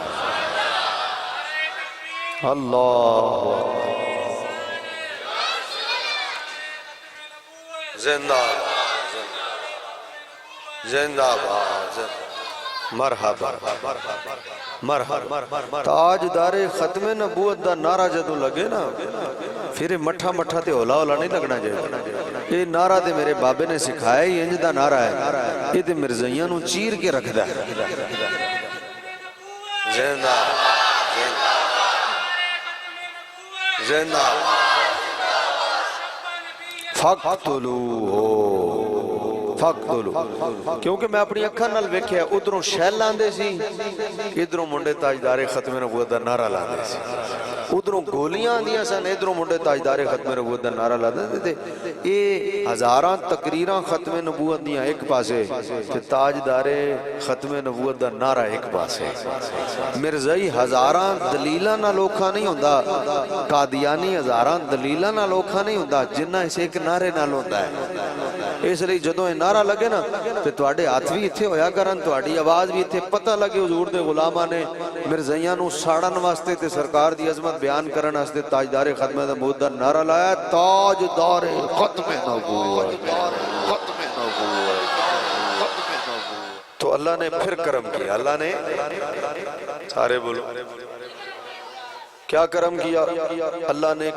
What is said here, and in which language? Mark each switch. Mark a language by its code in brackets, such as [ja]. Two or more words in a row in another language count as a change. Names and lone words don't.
[ur] اللہ زندہ زندہ باد، مرحبا مرحبا۔ [pa] تاجدار ختم نبوت دا نعرہ جدوں لگے نا، پھر مٹھا مٹھا تے ہولا ہولا نہیں لگنا چاہیے۔ یہ نعرہ تے میرے بابے نے سکھایا ہی انج دا نعرہ ہے، یہ تے مرزائیاں نو چیر کے رکھ دا ہے۔ زندہ زندہ [ar] فقتلوہ فقتلوہ، [pa] کیونکہ میں اپنی اکھاں نال ویکھیا ادھروں شیل لاندے سی، ادھروں منڈے تاجدار ختم نبوت دا نعرہ لاندے سی، ادھروں گولیاں آندیاں سن، ادھروں منڈے تاجدار ختم نبوت دا نعرہ لاندے تھے۔ یہ ہزاراں تقریراں ختم نبوت دیاں ایک پاسے تے تاجدار ختم نبوت دا نعرہ ایک پاسے۔ مرزائی ہزاراں دلیلاں نال اوکھا نہیں ہوندا، قادیانی ہزاراں دلیلاں نال اوکھا نہیں ہوندا، جنہ اس ایک نعرے نال ہوندا ہے۔ اس لیے جدوں یہ نعرہ لگے نا تے تواڈے ہاتھ بھی اتھے ہویا کرن تواڈی آواز بھی اتھے پتہ لگے حضور دے غلاماں نے مرزائیاں نو ساڑن واسطے تے سرکار دی عظمت بیان کرن واسطے تاجدار ختم نبوت دا نعرہ لایا تاجدار ختم نبوت [ur] تو اللہ نے پھر کرم کیا اللہ نے سارے بولو کیا کرم کیا اللہ نے